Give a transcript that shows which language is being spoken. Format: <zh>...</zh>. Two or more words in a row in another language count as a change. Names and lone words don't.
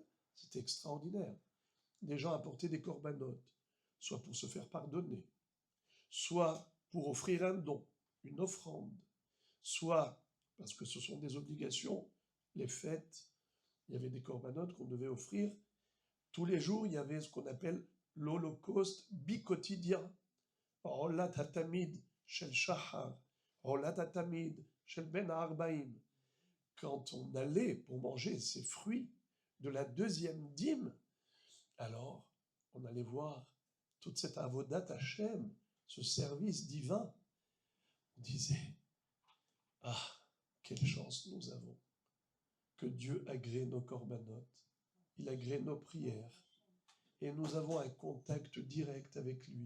<fr>C'était extraordinaire. Des gens apportaient des korbanot, soit pour se faire pardonner, soit pour offrir un don, une offrande, soit parce que ce sont des obligations, les fêtes, il y avait des corbanotes qu'on devait offrir. Tous les jours, il y avait ce qu'on appelle l'holocauste bicotidien.</fr> <he>עולת התמיד של שחר, עולת התמיד של בין הערביים.</he> <fr>Quand on allait pour manger ces fruits de la deuxième dîme, alors on allait voir toute cette</fr> <he>עבודת השם,</he> <fr>ce service divin. On disait, ah, quelle chance nous avons, que Dieu agrée nos corbanotes, il agrée nos prières, et nous avons un contact direct avec lui.</fr>